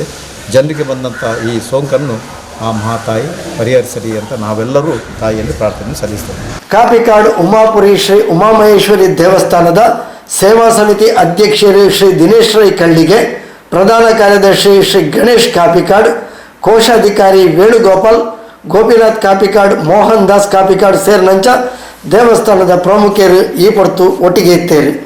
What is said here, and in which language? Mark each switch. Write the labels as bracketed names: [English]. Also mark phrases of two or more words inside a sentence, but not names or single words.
[Kannada] ಜನರಿಗೆ ಬಂದಂಥ ಈ ಸೋಂಕನ್ನು ಆ ಮಹಾತಾಯಿ ಪರಿಹರಿಸಲಿ ಅಂತ ನಾವೆಲ್ಲರೂ ತಾಯಿಯಲ್ಲಿ ಪ್ರಾರ್ಥನೆ ಸಲ್ಲಿಸ್ತೇವೆ. [Tulu] ಕಾಪಿಕಾಡು ಉಮಾಪುರಿ ಶ್ರೀ ಉಮಾಮಹೇಶ್ವರಿ ದೇವಸ್ಥಾನದ ಸೇವಾ ಸಮಿತಿ ಅಧ್ಯಕ್ಷರು ಶ್ರೀ ದಿನೇಶ್ ರೈ ಕಳ್ಳಿಗೆ, ಪ್ರಧಾನ ಕಾರ್ಯದರ್ಶಿ ಶ್ರೀ ಗಣೇಶ್ ಕಾಪಿಕಾಡ್, ಕೋಶಾಧಿಕಾರಿ ವೇಣುಗೋಪಾಲ್, ಗೋಪಿನಾಥ್ ಕಾಪಿಕಾಡ್, ಮೋಹನ್ ದಾಸ್ ಕಾಪಿಕಾಡ್ ಸೇರಿನಂಚ ದೇವಸ್ಥಾನದ ಪ್ರಮುಖರು ಈ ಪೊರ್ತು ಒಟ್ಟಿಗೆ ಇತ್ತೇರು.